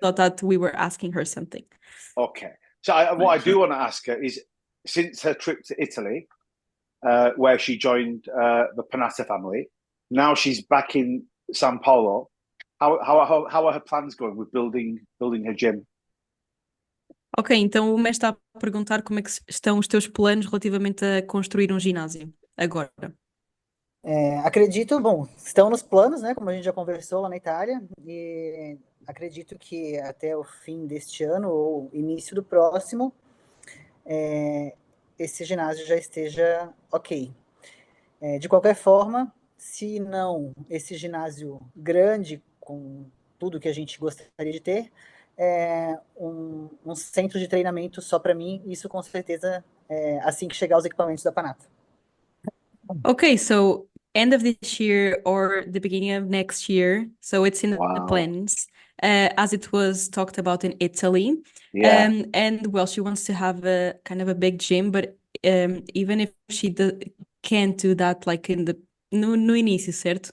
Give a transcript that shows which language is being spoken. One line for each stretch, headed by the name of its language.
English: thought that we were asking her something. Okay. So what I do want to ask her is, since her trip to Italy, where she joined the Panatta family, now she's back in São Paulo. How are her plans going with building her gym?
Portuguese: Ok, então o mestre está a perguntar como é que estão os teus planos relativamente a construir um ginásio agora. Acredito, bom, estão nos planos, né? Como a gente já conversou lá na Itália, e acredito que até o fim deste ano ou início do próximo, esse ginásio já esteja ok. De qualquer forma, se não esse ginásio grande, com tudo que a gente gostaria de ter, um centro de treinamento só para mim, isso com certeza assim que chegar os equipamentos da Panatta.
English: Okay, so end of this year or the beginning of next year, so it's in the Wow. plans, as it was talked about in Italy. Yeah. And well, she wants to have a kind of a big gym, but even if she can't do that, like no início, certo?